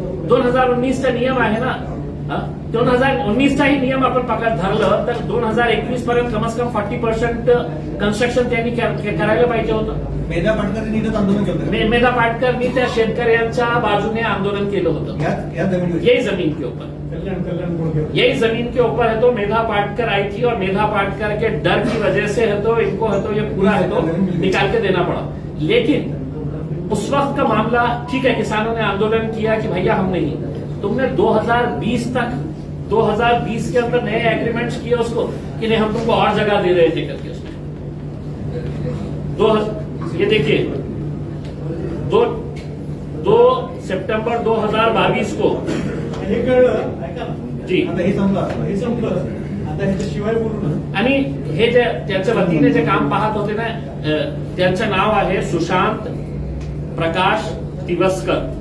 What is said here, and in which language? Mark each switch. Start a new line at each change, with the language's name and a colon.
Marathi: 2019चा नियम आहे ना, 2019चाही नियम आपण पकडत धरलं तर 2021 पर्यंत कमस कम 40% कन्स्ट्रक्शन त्यांनी करायला पाहिजे होतं. मेधा पाटकरांनी इथंच आंदोलन केलं. मेधा पाटकरनी त्या शेतकऱ्यांच्या बाजूने आंदोलन केलं होतं. या जमिनीवर
Hindi: यही जमीन के ऊपर, यही जमीन के ऊपर है तो मेधा पाटकर आई थी, और मेधा पाटकर के डर की वजह से है तो इनको है तो ये पूरा है तो निकाल के देना पड़ा. लेकिन उस वक्त का मामला ठीक है, किसानों ने आंदोलन किया कि भैया हम नहीं, तुमने 2020 तक 2020 के अंदर नए एग्रीमेंट्स किए उसको कि नहीं हम तुमको और जगह दे रहे थे करके उसने ये देखिए 2 सितंबर 2022 को
Marathi: हे कळलं ऐका ना. जी. आता हे संपलं आता ह्याच्याशिवाय बोलू ना. आणि हे जे त्यांच्या वतीने जे काम पाहत होते ना त्यांचं नाव आहे सुशांत प्रकाश तिवस्कर.